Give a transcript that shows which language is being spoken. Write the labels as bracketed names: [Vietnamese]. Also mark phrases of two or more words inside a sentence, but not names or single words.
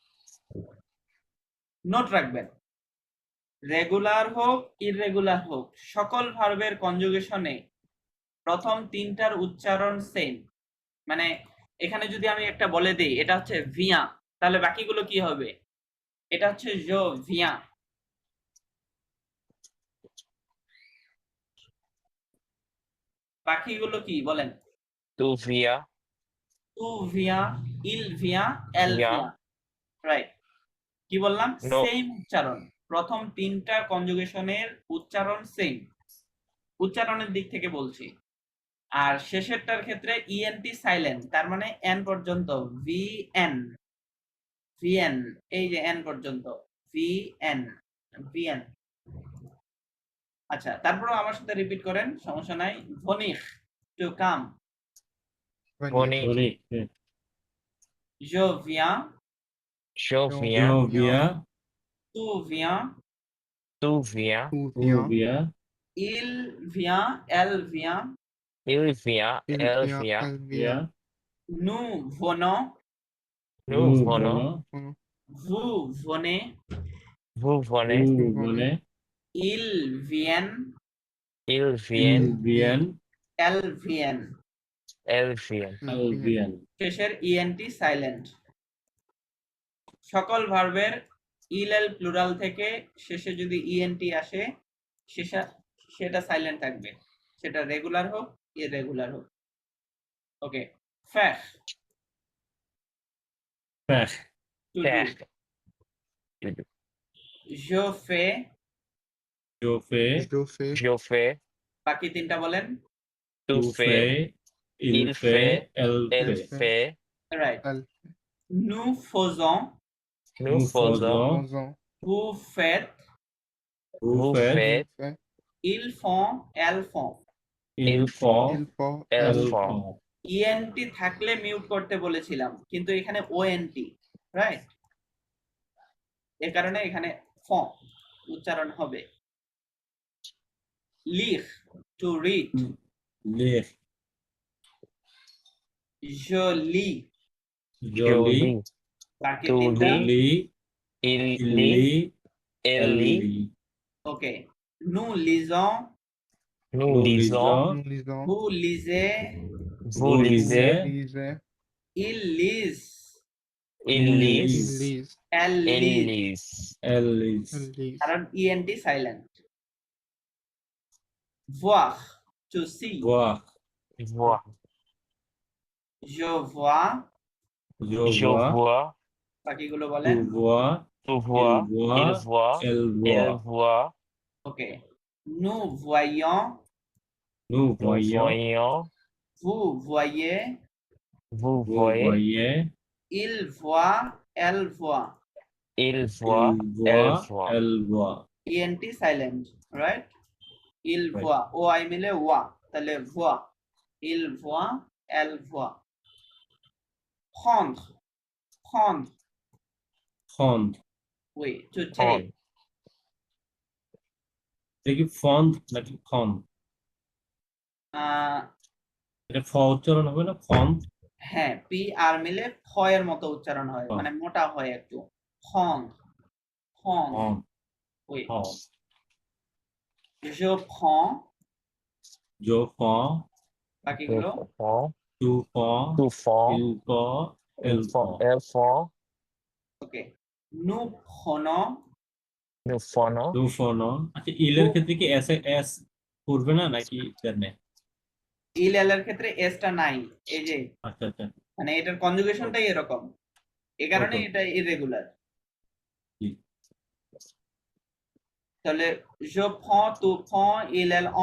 [Bangla] নোট রাখবেন, রেগুলার হোক ইররেগুলার হোক সকল ভার্বের কনজুগেশনে প্রথম তিনটার উচ্চারণ সেম। মানে এখানে যদি আমি একটা বলে দিই এটা হচ্ছে ভিয়া, তাহলে বাকিগুলো কি হবে? এটা হচ্ছে [French] je viens. [Bangla] বাকিগুলো কি বলেন? [French] Tu viens. tu viens, il vient, elle ভিয়া। [Bangla] ভিয়া, রাইট? কি বললাম? [English] No. [Bangla] সেম উচ্চারণ, প্রথম তিনটা কনজুগেশনের উচ্চারণ সেম, উচ্চারণের দিক থেকে বলছি। আর শেষেরটার ক্ষেত্রে [English] ENT silent, [Bangla] তার মানে এন পর্যন্ত, ভিএন, ভিএন, এই যে এন পর্যন্ত, ভিএন, ভিএন। আচ্ছা, তারপরেও আমার সাথে রিপিট করেন, সমস্যা নাই। [English] ভনিখ, to come. [French] Venir. Venir. Je viens. Je je viens. viens Tu viens. Tu viens. Tu tu viens. viens Il vient. Elle vient. Il vient. Il Elle vient. vient. Elle vient. viens Nous venons. Nous venons. venons Vous venez. Vous venez. vous venez il vient, Il vient, ভিয়েন, elle vient. elle vient. ভিয়েন, [Bangla] শেষের [English] ENT silent. [Bangla] সকল ভার্বের ইল প্লুরাল থেকে শেষে যদি ইএনটি আসে সেটা সাইলেন্ট থাকবে, সেটা রেগুলার হোক ইররেগুলার হোক। [French] ওকে, ফ্যাশ ফ্যাশ, [English] to do, [French] Faire, je fais, জোফে, Je fais. je fais, [Bangla] বাকি তিনটা বলেন। [French] tu টুফে, fais, il ইলফে, fait, এলফে, elle fait, [Bangla] রাইট। [French] Elle. nous faisons, nous Nous faisons, faisons, Faisons. vous faites, vous vous faites, faites, Fait. ils font, elles font। ils font, Il faut. elle elles font. font। [Bangla] ইএনটি থাকলে মিউট করতে বলেছিলাম, কিন্তু এখানে ওএনটি, রাইট? এ কারণে এখানে ফ উচ্চারণ হবে। [English] লিখ, to read, [French] Lire, je lis, Je joli, lis, [Bangla] বাকি [French] tu [Bangla] তিনটা [French] lis, lit, il il lit, lit, elle elle lit, lit. ওকে। nous lisons, nous Nous lisons, lisons, Nous lisons. vous lisez, vous lisez, Lisez. ils lisent, il il lit, Il lise, lise. elles elle lisent, lit. elle lit. Elle lise. [Bangla] কারণ ইএনটি সাইলেন্ট। voir, [English] to see, [French] Voir, Voir, je vois, je je vois, vois, [Bangla] বাকিগুলো [French] tu [Bangla] বলেন। [French] vois, tu il vois, il voit, voit, elle elle voit. voit, ওকে, nous voyons, Nous nous voyons, voyons, vous voyez, vous vous voyez, voyez, il voit, elle voit, il voit, il elle voit, voit. elle voit. [English] ENT silent, [Bangla] রাইট? [French] il [English] Right. [French] voit, [Bangla] ও আই মিলে ওয়া, তাহলে [French] voit, il voit, elle voit। prendre, prendre, Prendre. oui, [English] to take, [French] Prendre, [Bangla] এটা কি ফন্ড নাকি ফন্ড? আহ, এটা ফ উচ্চারণ হবে না ফন্ড? হ্যাঁ, পি আর মিলে ফ এর মতো উচ্চারণ হয়, হ। মানে মোটা হয় একটু। [French] prendre, prendre, ফন্ড, oui, ফন্ড। je prends, Je prends, বাকিগুলো tu prends, tu prends, tu prends, il prend, elle prend. elles font, ওকে। nous prenons, nous prenons, Nous prenons। [Bangla] আচ্ছা ইলের ক্ষেত্রে কি এস এস করবে না নাকি জানে? il এর ক্ষেত্রে এসটা নাই, এই যে আচ্ছা আচ্ছা, মানে এটার কনজুগেশনটাই এরকম, এই কারণে ওকে। এটা ইররেগুলার। জি। তাহলে [French] je prends, tu prends, elle en